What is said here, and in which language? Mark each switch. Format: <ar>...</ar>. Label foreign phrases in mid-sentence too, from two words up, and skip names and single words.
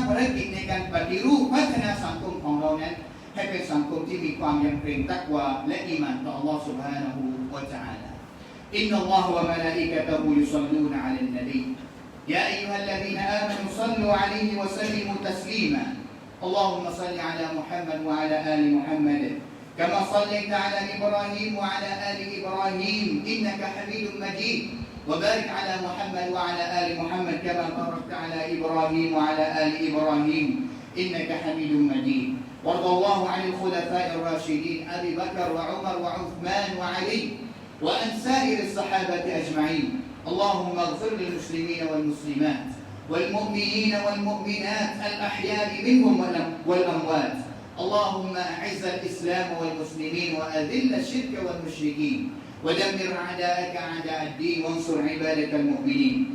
<th>ภารกิจในการปฏิรูปพัฒนาสังคมของเรานั้นให้เป็นสังคมที่มีความยำเกรงตักวาและอีหม่านต่ออัลลอฮฺ سبحانه และ تعالى อินนัล</th> <ar>لله وملائكته يصلون على النبي يا أيها الذين آمنوا صلوا عليه وسلموا ت سليما اللهم صل على محمد وعلى آل محمد كما صليت على إبراهيم وعلى آل إبراهيم إنك حميد مجيد وبارك على محمد وعلى آل محمد كما باركت على إبراهيم وعلى آل إبراهيم إنك حميد مجيد وارض الله عن الخلفاء الراشدين أبي بكر وعمر وعثمان وعلي وعن سائر الصحابة أجمعين اللهم اغفر للمسلمين والمسلمات والمؤمنين والمؤمنات الأحياء منهم والأموات اللهم أعز الإسلام والمسلمين وأذل الشرك والمشركين ودمر أعداءك أعداء الدين وانصر عبادك المؤمنين</ar>